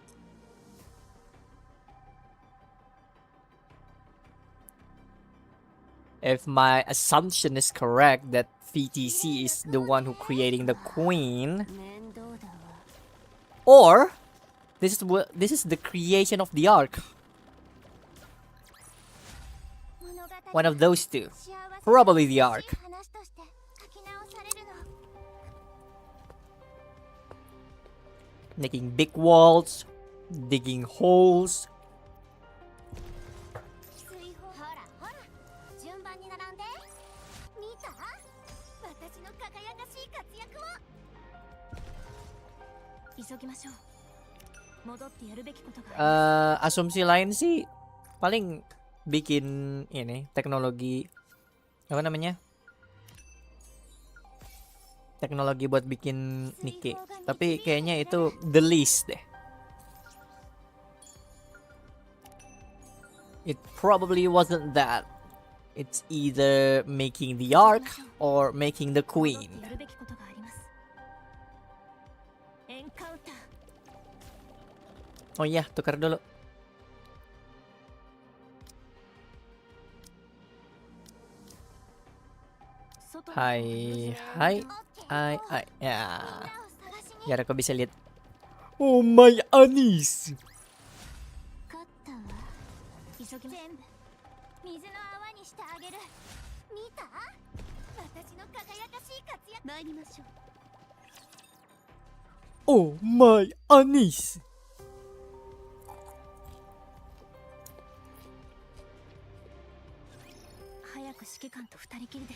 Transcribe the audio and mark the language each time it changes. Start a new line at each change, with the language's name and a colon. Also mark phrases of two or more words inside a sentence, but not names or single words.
English: If my assumption is correct that VTC is the one who creating the queen, or this is the creation of the arc. One of those two. Probably the Ark.
Japanese: 話として書き直されるの。
English: Making big walls, digging holes.
Japanese: 水泡ほらほら順番に並んで。見た？私の輝かしい活躍を。急ぎましょう。戻ってやるべきことが。
Indonesian: Asumsi lain sih paling bikin ini teknologi apa namanya? Teknologi buat bikin Nikke. Tapi kayaknya itu
English: the least deh. It probably wasn't that. It's either making the Ark or making the Queen.
Japanese: やるべきことがあります。エンカウンター。
Indonesian: Oh iya, tukar dulu. Hai, hai, hai, hai. Ya, biar aku bisa lihat.
English: Oh my
Indonesian: Anis.
Japanese: 勝ったわ。急ぎま。全部水の泡にしてあげる。見た？私の輝かしい活躍。参りましょう。
English: Oh my Anis.
Japanese: 早く指揮官と二人きりで。